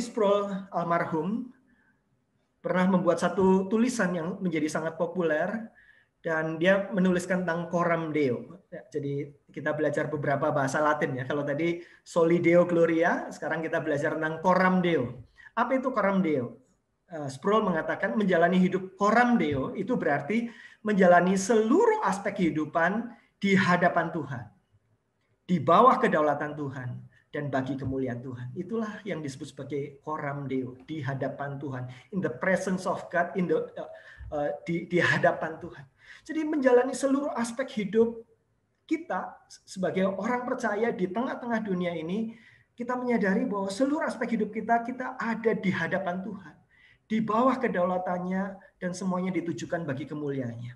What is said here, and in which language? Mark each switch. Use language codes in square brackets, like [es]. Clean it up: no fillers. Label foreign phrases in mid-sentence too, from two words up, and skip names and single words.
[id] Sproul almarhum pernah membuat satu tulisan yang menjadi sangat populer, dan dia menuliskan tentang [la] coram Deo. [id] Jadi kita belajar beberapa bahasa Latin ya. Kalau tadi [la] Soli Deo Gloria, [id] sekarang kita belajar tentang [la] coram Deo. [id] Apa itu [la] coram Deo? [id] Sproul mengatakan menjalani hidup [la] coram Deo [id] itu berarti menjalani seluruh aspek kehidupan di hadapan Tuhan, di bawah kedaulatan Tuhan, dan bagi kemuliaan Tuhan. Itulah yang disebut sebagai [la] coram Deo, [id] di hadapan Tuhan, [en] in the presence of God, [id] di hadapan Tuhan. Jadi menjalani seluruh aspek hidup kita sebagai orang percaya di tengah-tengah dunia ini, kita menyadari bahwa seluruh aspek hidup kita ada di hadapan Tuhan, di bawah kedaulatannya, dan semuanya ditujukan bagi kemuliaannya.